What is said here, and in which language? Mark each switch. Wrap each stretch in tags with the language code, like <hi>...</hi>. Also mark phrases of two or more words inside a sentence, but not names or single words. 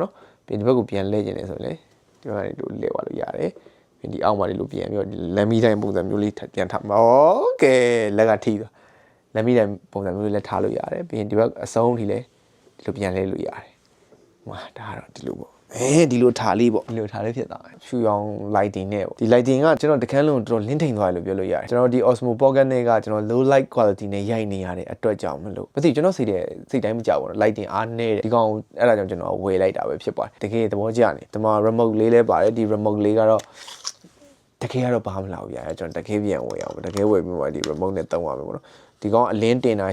<my>နော်ပြီးဒီဘက်ကိုပြန်လှည့်ကျင်နေဆိုရင်လေဒီဘက်ကနေတို့လှည့်သွားလို့ရတယ်ပြီးဒီအောက်မှာလေးလို့ပြန်ပြီးတော့လမ်းမီးတိုင်းပုံစံမျိုးလေးပြန်ထားမှာโอเคလက်ကထိသွားလမ်းမီးတိုင်းပုံစံမျိုးလေးလက်ထားလို့ရတယ်ပြီးရင်ဒီဘက်အဆုံးထိလဲဒီလိုပြန်လဲလို့ရတယ်ဟွာဒါကတော့ဒီလိုပေါ့ဒီလိုထားလေးပေါ့ဒီလိုထားလေးဖြစ်သွားတယ်ဖြူရော င် lighting နဲ့ပေါ့ဒီ lighting ကကျွန်တော်တခန်းလုံးတော်တော်လင်းထိန်သွားတယ်လို့ပြောလို့ရတယ်ကျွန်တော်ဒီ Osmo Pocket နဲ့ကကျွန်တော်</my> <en>low light quality</en> <my>နဲ့ရိုက်နေရတဲ့အတွက်ကြောင့်မလို့မသိကျွန်တော်စိတ်တိုင်းမကြောက်ဘူး lighting အားနေတယ်ဒီကောင်အဲ့ဒါကြောင့်ကျွန်တော်ဝယ်လိုက်တာပဲဖြစ်ပါတယ်တ ကယ်သဘောကျနေဒီမှာ remote လေးလဲပါတယ်ဒီ remote လေးကတော့တကယ်ကတော့ဘာမှမလာဘူးရတယ်ကျွန်တော်တကယ်ပြန်ဝယ်အောင်တကယ်ဝယ်ပြီးမှဒီ remote နဲ့သုံးရမယ်ပေါ့နော်ဒီကောင်အလင်းတင်တာ</my>